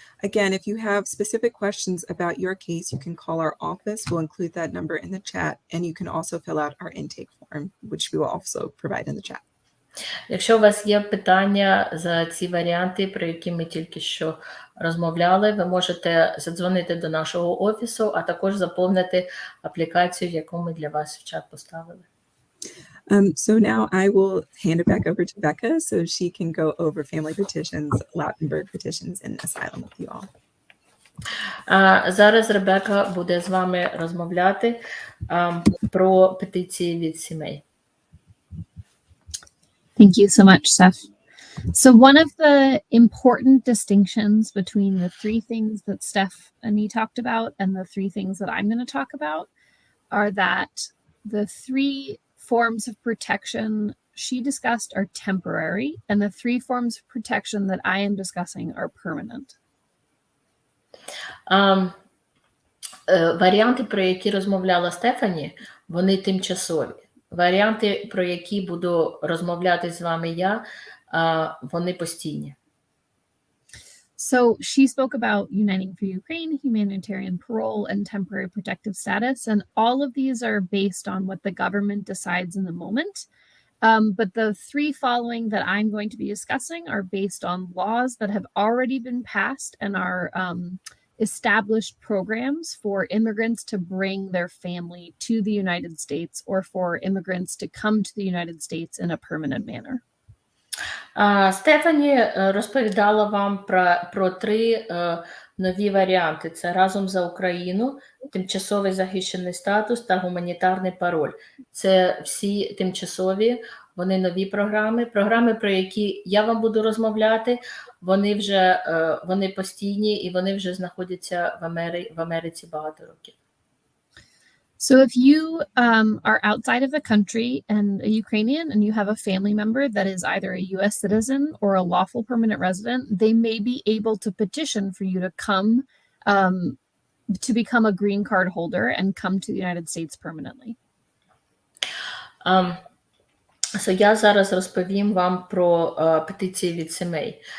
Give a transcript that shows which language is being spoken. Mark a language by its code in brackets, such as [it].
[en] Again, if you have specific questions about your case, you can call our office. We'll include that number in the chat, and you can also fill out our intake form, which we will also provide in the chat. [uk] Якщо у вас є питання за ці варіанти, про які ми тільки що розмовляли, ви можете задзвонити до нашого офісу, а також заповнити аплікацію, яку ми для вас в чат поставили. [en] So now I will hand it back over to Becca so she can go over family petitions, Lautenberg petitions, and asylum with you all. [uk] Зараз Ребека буде з вами розмовляти про петиції від сімей. [en] Thank you so much, Steph. So one of the important distinctions between the three things that Stephanie talked about and the three things that I'm going to talk about are that the three forms of protection she discussed are temporary, and the three forms of protection that I am discussing are permanent. [uk] Варіанти, про які розмовляла Стефані, вони тимчасові. Варіанти, про які буду розмовляти з вами я, вони постійні. [en] So she spoke about Uniting for Ukraine, humanitarian parole, and temporary protective status. And all of these are based on what the government decides in the moment. But the three following that I'm going to be discussing are based on laws that have already been passed and are established programs for immigrants to bring their family to the United States or for immigrants to come to the United States in a permanent manner. [uk] Стефані розповідала вам про три нові варіанти. Це «Разом за Україну», «Тимчасовий захищений статус» та «Гуманітарний пароль». Це всі тимчасові, вони нові програми. Програми, про які я вам буду розмовляти, вони постійні і вони вже знаходяться в Америці багато років. [en] So if you are outside of the country and a Ukrainian and you have a family member that is either a U.S. citizen or a lawful permanent resident, they may be able to petition for you to come to become a green card holder and come to the United States permanently. [uk] So я зараз розповім вам про петиції від сімей.